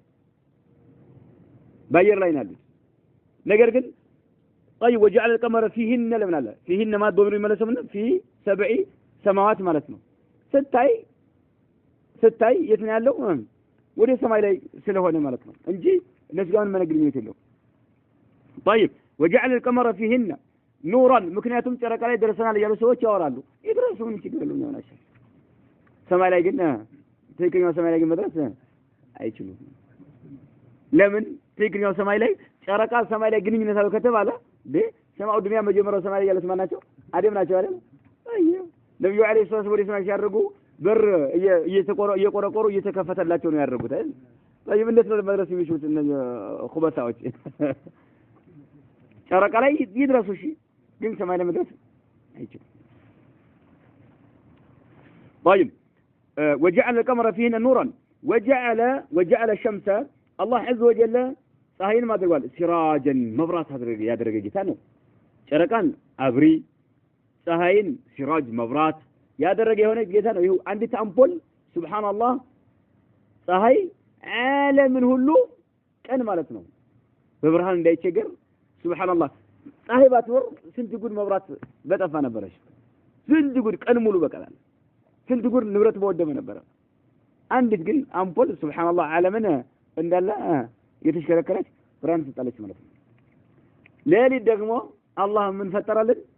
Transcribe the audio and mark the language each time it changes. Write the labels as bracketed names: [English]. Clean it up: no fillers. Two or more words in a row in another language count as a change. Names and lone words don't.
[Amharic] ባየር ላይ ነው ያሉት። ነገር ግን [Arabic] طيب وجعل القمر فيهن [Amharic] ለምን አለ [Arabic] فيهن ما [Amharic] ዶሚኑ ይመለሰው ምን [Arabic] في 7 سماوات [Amharic] ማለት ነው። ስታይ የት ነው ያለው? ወደ ሰማይ ላይ ስለሆነ ማለት ነው እንጂ እነሱ ጋር ምን ግንኙነት የለውም። [Arabic] طيب وجعل القمر فيهن نورا [Amharic] ምክንያቱም ጨረቃ ላይ ደርሰናል ያሉ ሰዎች ያወራሉ። ይድረሱ ምን ችግር የለውም ያናቸው። ሰማይ ላይ ግን ትክክለኛው ሰማይ ላይ ግን መድረስ አይችሉም። ለምን? ትክክለኛው ሰማይ ላይ ጨረቃ ሰማይ ላይ ግንኙነት አለው ከተባለ [Arabic] السماء الدنيا [Amharic] መጀመሪያው ሰማይ ላይ ያሉት ማን ናቸው? አደም ናቸው አይደል? አየሁ ነብዩ [Arabic] عليه الصلاة والسلام [Amharic] ሲያደርጉ በር እየቆረቆሩ እየተከፈተላቸው ነው ያደረጉት አይደል? طيب እንዴት ነው መድረስ የሚችሉት እነዚህ ኹበሳዎች? ጨረቃ ላይ ይድረሱ እሺ፣ ግን ሰማይ ላይ መድረስ አይችሉም። [Arabic] طيب وجعل القمر فيهن نورا وجعل الشمس الله عز وجل [Amharic] ፀሐይን ማድረጓል ሲራጀን መብራት ያደረገ ጌታ ነው። ጨረቃን አብሪ ፀሐይን ሲራጅ መብራት ያደረገ የሆነ ጌታ ነው። ይሄው አንዲት አምፖል ሱብሃንአላህ ፀሐይ ዓለምን ሁሉ ቀን ማለት ነው በብርሃን እንዳይቸገር ሱብሃንአላህ ፀሐይ ባትወር ስንት ጉድ መብራት በጠፋ ነበረሽ። ስንት ጉድ ቀን ሙሉ በቀላል ስንት ጉድ ንብረት በወደመ ነበር። አንዲት ግን አምፖል ሱብሃንአላህ ዓለምን እንዳለ የተሽከረከረች ብርሃን ትሰጣለች ማለት ነው። ሌሊት ደግሞ አላህ ምን ፈጠራልን?